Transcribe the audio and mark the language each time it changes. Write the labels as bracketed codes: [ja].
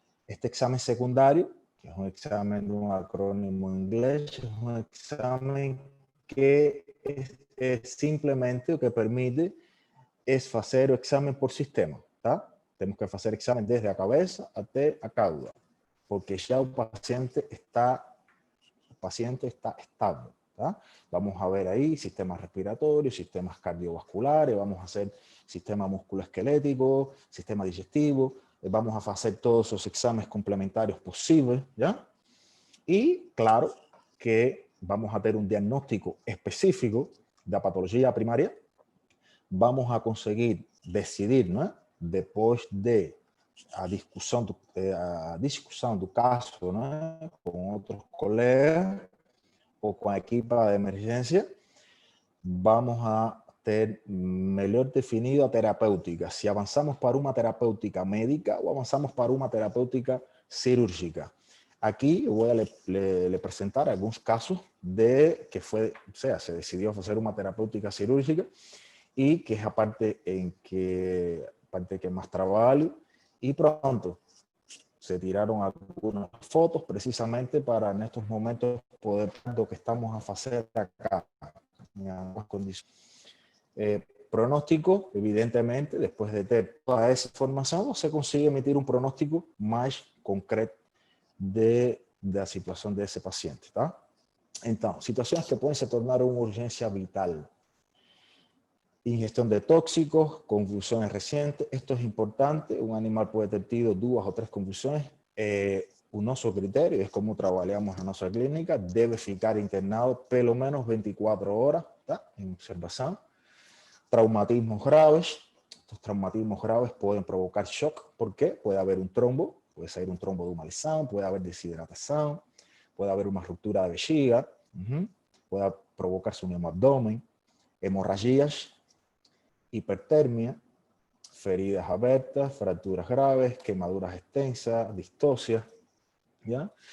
[pt] Este exame secundário, que é um exame de um acrônimo em inglês, é um exame que simplesmente o que permite é fazer o exame por sistema, tá? Temos que fazer exame desde a cabeça até a cauda, porque já o paciente está estável. ¿Tá? [es] Vamos a ver ahí sistemas respiratorios, sistemas cardiovasculares, vamos a hacer sistema musculoesquelético, sistema digestivo, vamos a hacer todos esos exámenes complementarios posibles, ¿ya? Y claro que vamos a [pt] ter um diagnóstico específico da patologia primária, vamos a conseguir decidir, né, depois de a discussão do caso, né, com outros colegas, ou com a equipa de emergência, vamos a ter melhor definido a terapêutica. Se avançamos para uma terapêutica médica ou avançamos para uma terapêutica cirúrgica. Aqui eu vou lhe apresentar alguns casos de que foi, ou seja, se decidiu fazer uma terapêutica cirúrgica e que é a parte em que mais trabalho e pronto. [es] Se tiraron algunas fotos precisamente para en estos momentos poder ver lo que estamos a hacer acá en ambas condiciones. Pronóstico, evidentemente, después de tener toda esa información, se consigue emitir un pronóstico más concreto de la situación de ese paciente. ¿Tá? Entonces, situaciones que pueden se tornar una urgencia vital. Ingestión de tóxicos, convulsiones recientes. Esto es importante. Un animal puede [pt] ter tido [es] 2 o 3 convulsiones. [pt] O nosso critério, é como trabalhamos na nossa clínica, deve ficar internado pelo menos 24 horas, tá? Em observação. Traumatismos graves. [es] Estos traumatismos graves [pt] podem provocar choque. [es] ¿Por qué? Puede haber un trombo, [pt] puede sair un trombo de uma lesão, [es] puede haber deshidratação, puede haber [pt] uma ruptura da bexiga, [es] puede provocarse un hemabdômen, hemorragias, hipertermia, feridas abertas, fracturas graves, quemaduras extensas, distocias, ¿ya?